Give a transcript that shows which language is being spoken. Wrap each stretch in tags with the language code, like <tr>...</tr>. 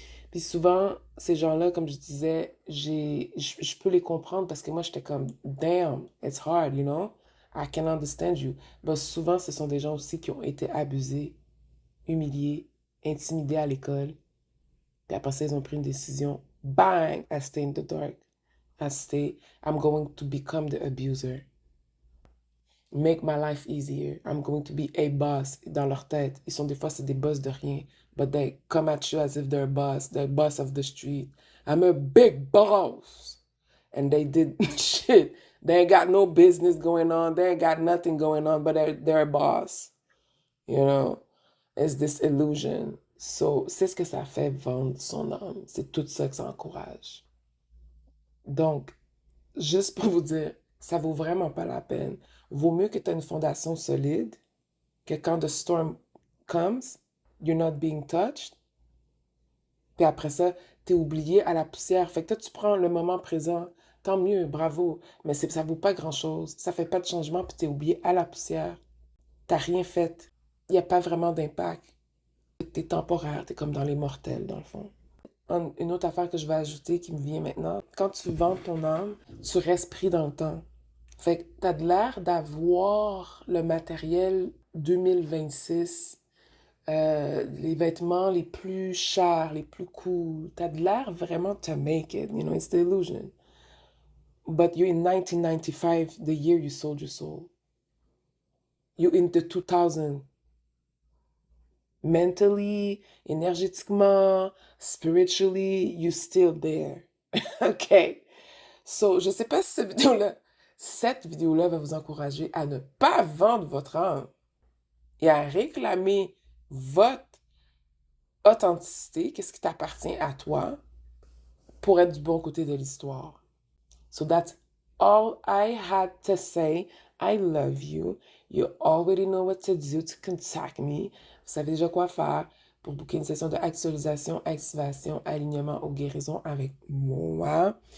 <fr>Puis souvent, ces gens-là, comme je disais, je peux les comprendre parce que moi, j'étais comme,</fr> <en>damn, it's hard, you know? I can understand you.</en> <fr>Mais souvent, ce sont des gens aussi qui ont été abusés, humiliés, intimidés à l'école. Puis après ça, ils ont pris une décision.</fr> <en>Bang! I stay in the dark. I'm going to become the abuser. Make my life easier. I'm going to be a boss</en> <fr>dans leur tête. Ils sont des fois, c'est des boss de rien.</fr> <en>But they come at you as if they're a boss, the boss of the street. I'm a big boss. And they did shit. They ain't got no business going on. They ain't got nothing going on, but they're a boss. You know? It's this illusion.</en> <fr>So, c'est ce que ça fait vendre son âme. C'est tout ça que ça encourage. Donc, juste pour vous dire, ça vaut vraiment pas la peine. Vaut mieux que tu aies une fondation solide, que quand</fr> <en>the storm comes, you're not being touched.</en> <fr>Puis après ça, t'es oublié à la poussière. Fait que toi, tu prends le moment présent. Tant mieux, bravo. Mais ça vaut pas grand-chose. Ça fait pas de changement, puis t'es oublié à la poussière. T'as rien fait. Il n'y a pas vraiment d'impact. T'es temporaire, t'es comme dans les mortels, dans le fond. Une autre affaire que je vais ajouter qui me vient maintenant, quand tu vends ton âme, tu restes pris dans le temps. Fait que t'as de l'air d'avoir le matériel 2026, les vêtements les plus chers, les plus cool. T'as de l'air vraiment</fr> <en>to make it, you know, it's the illusion. But you're in 1995, the year you sold your soul. You're in the 2000, mentally, énergétiquement, spiritually, you still there. OK?</en> <fr>So, je sais pas si cette vidéo-là va vous encourager à ne pas vendre votre âme et à réclamer votre authenticité, qu'est-ce qui t'appartient à toi, pour être du bon côté de l'histoire.</fr> <en>So that's all I had to say. I love you. You already know what to do to contact me.</en> <fr>Vous savez déjà quoi faire pour booker une session de actualisation, activation, alignement ou guérison avec moi.</fr>